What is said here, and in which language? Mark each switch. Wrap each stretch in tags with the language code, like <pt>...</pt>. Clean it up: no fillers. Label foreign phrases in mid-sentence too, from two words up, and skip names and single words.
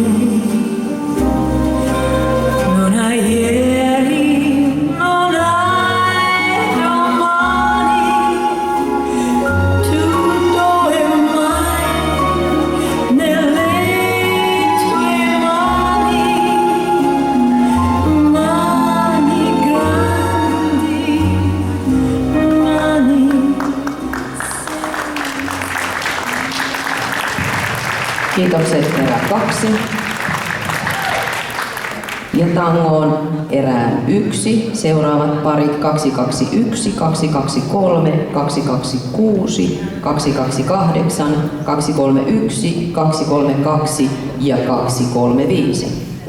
<it>non hai ieri, non hai domani, tutto è ormai nelle tue mani, mani grandi, mani.</it> <fi>Kiitokset erä 2. Ja tangoon erään 1. Seuraavat parit 221, 223, 226, 228, 231, 232 ja 235.</fi>